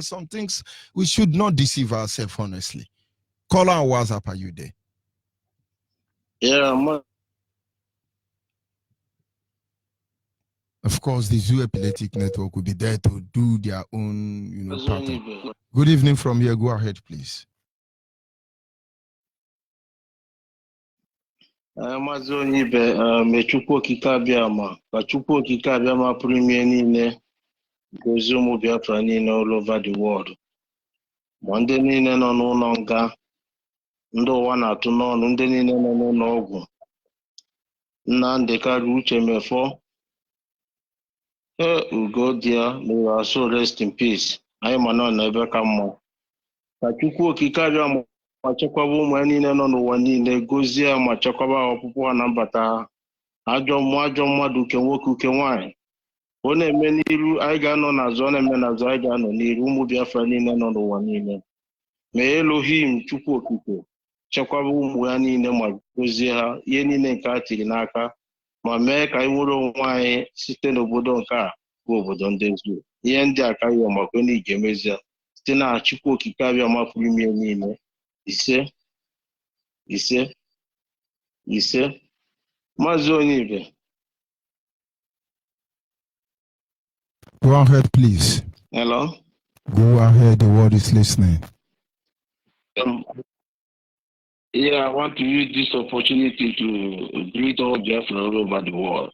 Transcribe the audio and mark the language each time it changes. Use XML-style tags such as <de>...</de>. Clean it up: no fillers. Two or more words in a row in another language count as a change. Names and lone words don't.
<en>Some things we should not deceive ourselves, honestly. Call on WhatsApp, are you there? Yeah, of course, the Zoo Epileptic Network will be there to do their own, pattern. Good evening from here. Go ahead, please.</en> <ig>Maazị Onyibe, mechukwu okike abịama ka chukwu okike abịama pụrụ ime niile gozie ụmụ Biafra niile</ig> <en>all over the world.</en> <ig>Ma ndị niile nọ n'ụlọ nga, ndị ụwa na-atụ n'ọnụ, ndị niile nọ n'ụlọ ọgwụ, Nnamdi Kanu, Uche Mefo, Ugodia,</ig> <en>may your soul rest in peace.</en> <ig>Anyị ma nọ n'ebe ka mma. Ka chukwu okike abịama ma chekwaba ụmụ ya niile nọ n'ụwa niile, gozie ma chekwaba ọpụpụ ha na mbata ha. Ajọ mmadụ uke nwoke uke nwaanyị. Ọ na-eme n'iru, anyị ga-anọ n'azụ, ọ na-eme n'azụ, anyị ga-anọ n'iru. Ụmụ Biafra niile nọ n'ụwa niile. Mee Elohim chukwu okike chekwaba ụmụ ya niile ma gozie ha ihe niile nke a tiri n'aka, ma mee ka anyị nwere onwe anyị site n'obodo nke a bụ obodo ndị Zoo. Ihe ndị a ka anyị maka onye ga-emezi ya site na chukwu okike abịa mapụrụ ime niile. Ise. Maazị Onyibe.</ig> <en>Go ahead, please. Hello? Go ahead, the world is listening. Yeah, I want to use this opportunity to greet all Biafra all over the world.</en>